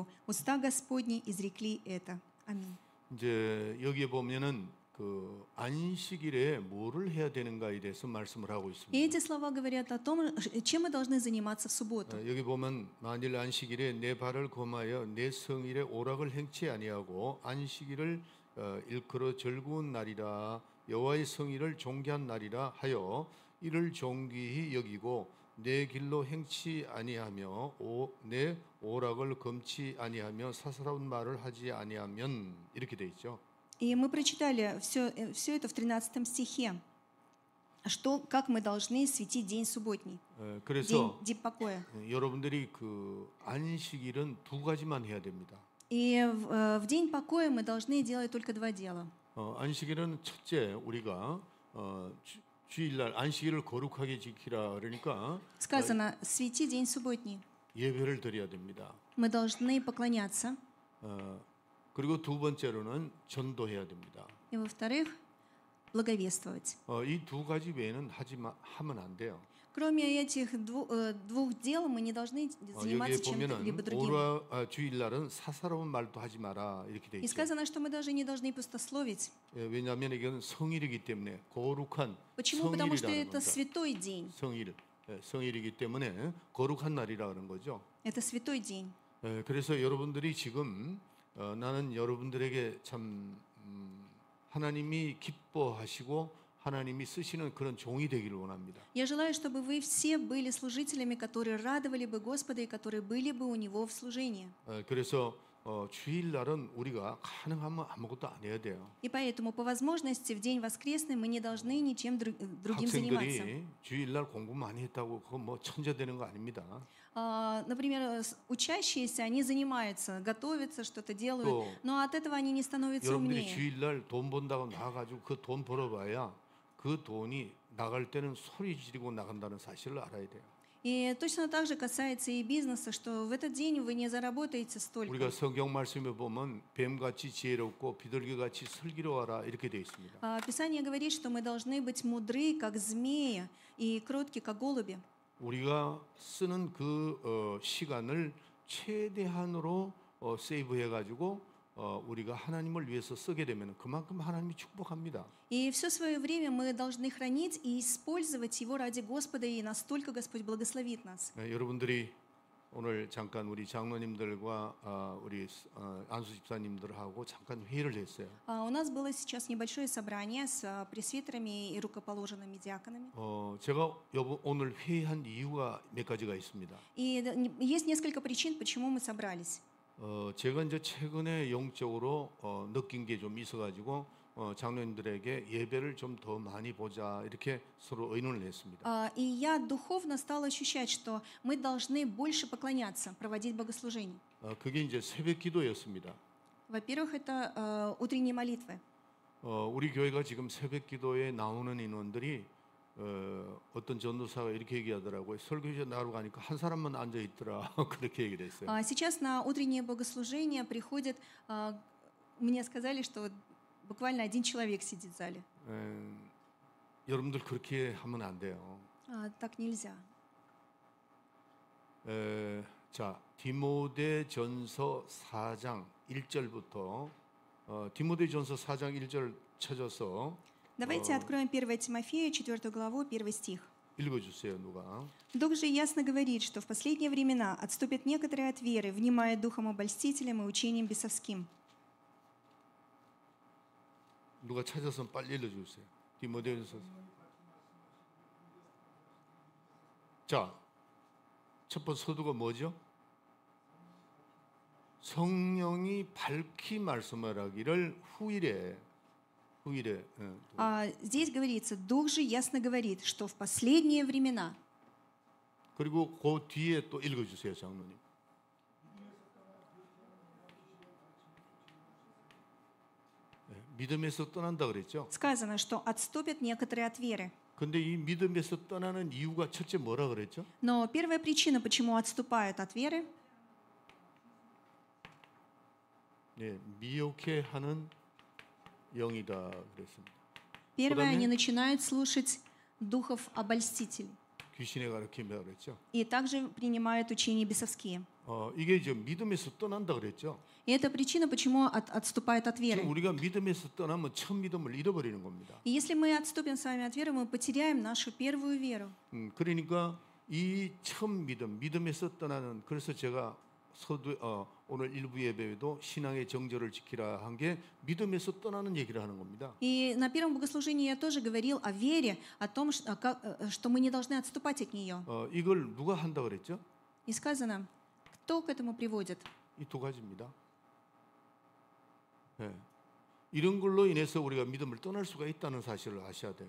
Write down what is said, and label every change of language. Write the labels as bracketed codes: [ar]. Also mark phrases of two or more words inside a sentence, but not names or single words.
[ru] Уста Господни изрекли это». Аминь. [ko] 이제 여기에 보면은 그 안식일에 뭐를 해야 되는가에 대해서 말씀을 하고 [ru] И [ko] 있습니다. [ru] эти слова говорят о том, чем мы должны заниматься в субботу. [ko] 여기 보면 만일 안식일에 내 발을 검하여 내 성일에 오락을 행치 아니하고 안식일을 일컬어 즐거운 날이라 여호와의 성일을 존귀한 날이라 하여 이를 존귀히 여기고 내 길로 행치 아니하며 내 오락을 검치 아니하며 사사로운 말을 하지 아니하면 이렇게 돼 있죠. [ru] И мы прочитали все это в 13 стихе. Как мы должны светить день субботний, [ko] 그래서 [ru] день покоя. [ko] 여러분들이 그 안식일은 두 가지만 해야 됩니다. [ru] И в день покоя мы должны делать только два дела. [ko] 안식일은 첫째 우리가 주일날 안식일을 거룩하게 지키라 그러니까 [ru] Сказано, свети день субботний. [ko] 예배를 드려야 됩니다. [ru] Мы должны поклоняться. [ko] 그리고 두 번째로는 전도해야 됩니다. [ru] И во-вторых, благовествовать. [ko] 이 두 가지 외에는 하면 안 돼요. [ru] Кроме этих двух дел мы не должны заниматься [ko] 여기에 [ru] чем-либо [ko] 보면은 [ru] другим. [ko] 주일날은 사사로운 말도 하지 마라 이렇게 돼 [ru] И [ko] 있죠. [ru] сказано, что мы даже не должны пустословить. [ko] 왜냐하면 이건 성일이기 때문에 거룩한 [ru] Почему? Потому что [ko] 성일이라는 [ru] это [ko] 겁니다. [ru] святой день. [ko] 성일이기 때문에 거룩한 날이라 그런 거죠. [ru] Это святой день. [ko] 그래서 여러분들이 지금 나는 여러분들에게 참 하나님이 기뻐하시고 하나님이 쓰시는 그런 종이 되기를 원합니다. [ru] Я желаю, чтобы вы все были служителями, которые радовали бы Господа и которые были бы у Него в служении. [ko] 그래서 주일날은 우리가 가능하면 아무것도 안 해야 돼요. [ru] И поэтому по возможности в день воскресный мы не должны ничем другим заниматься. [ko] 학생들이 주일날 공부 많이 했다고 그거 뭐 천재 되는 거 아닙니다. [ru] Например, учащиеся, они занимаются, готовятся, что-то делают, [ko] 또 [ru] но от этого они не становятся [ko] 여러분들이 [ru] умнее. [ko] 주일날 돈 번다고 나가가지고 그 돈 벌어봐야 그 돈이 나갈 때는 소리 지르고 나간다는 사실을 알아야 돼요. [ru] И точно так же касается и бизнеса, что в этот день вы не заработаете [ko] 우리가 [ru] столько. [ko] 성경 말씀에 보면 뱀같이 지혜롭고 비둘기같이 슬기로워라 이렇게 되어 있습니다. [ru] Писание говорит, что мы должны быть мудры, как змеи, и кротки, как голуби. [ko] 우리가 쓰는 그 시간을 최대한으로 세이브해가지고 우리가 하나님을 위해서 쓰게 되면 그만큼 하나님이 축복합니다. [ru] И все свое время мы должны хранить и использовать его ради Господа, и настолько Господь благословит нас. [ko] 여러분들이 오늘 잠깐 우리 장로님들과 우리 안수 집사님들하고 잠깐 회의를 했어요. [ru] У нас было сейчас небольшое собрание с пресвитерами и рукоположенными диаконами. [ko] 제가 오늘 회의한 이유가 몇 가지가 있습니다. [ru] И есть несколько причин, почему мы собрались. [ko] 제가 이제 최근에 영적으로 느낀 게 좀 있어가지고 장로님들에게 예배를 좀 더 많이 보자 이렇게 서로 의논을 했습니다. [ru] И я духовно стала ощущать, что мы должны больше поклоняться, проводить богослужение. [ko] 그게 이제 새벽 기도였습니다. [ru] Во-первых, это утренние молитвы. [ko] 우리 교회가 지금 새벽 기도에 나오는 인원들이 어떤 전도사가 이렇게 얘기하더라고요. 설교제 나가러 가니까 한 사람만 앉아 있더라. 그렇게 얘기를 했어요. [ru] Сейчас на утреннее богослужение приходит, мне сказали, что буквально один человек сидит в зале. [ko] 여러분들 그렇게 하면 안 돼요. [ru] Так нельзя. [ko] 자, 디모데전서 4장 1절부터 디모데전서 4장 1절 찾아서 [ru] Давайте откроем 1 Тимофею, 4 главу, 1 стих. [ko] 읽어주세요, 누가? [ru] Дух же ясно говорит, что в последние времена отступят некоторые от веры, внимая духом обольстителям и учением бесовским. [ko] 누가 찾아서 빨리 읽어주세요. 디모데전서. 자, 첫 번째 서두가 뭐죠? 성령이 밝히 말씀하기를 후일에. [ru] Здесь говорится, Дух же ясно говорит, что в последние времена. [ko] 그리고 그 뒤에 또 읽어주세요, 장로님. 믿음에서 떠난다 그랬죠? [ru] Сказано, что отступят некоторые от веры. [ko] 근데 이 믿음에서 떠나는 이유가 첫째 뭐라 그랬죠? [ru] Но первая причина, почему отступают от веры, [ko] 네, 미혹해 하는 영이다 그랬습니다. [ru] первое, они начинают слушать духов обольстителей. [ko] 귀신의 가르침이라 그랬죠. [ru] И также принимают учения бесовские. [ko] 이게 이제 믿음에서 떠난다 그랬죠. [ru] И это причина, почему отступают от веры. [ko] 지금 우리가 믿음에서 떠나면 첫 믿음을 잃어버리는 겁니다. [ru] И если мы отступим с вами от веры, мы потеряем нашу первую веру. [ko] 그러니까 이 처음 믿음에서 떠나는 그래서 제가 오늘 일부 예배에도 신앙의 정절을 지키라 한 게 믿음에서 떠나는 얘기를 하는 겁니다. [ru] И на первом богослужении я тоже говорил о вере, о том, что мы не должны отступать от нее. [ko] 이걸 누가 한다 그랬죠? [ru] И сказано, кто к этому приводит? [ko] 이 두 가지입니다. 네. 이런 걸로 인해서 우리가 믿음을 떠날 수가 있다는 사실을 아셔야 돼요.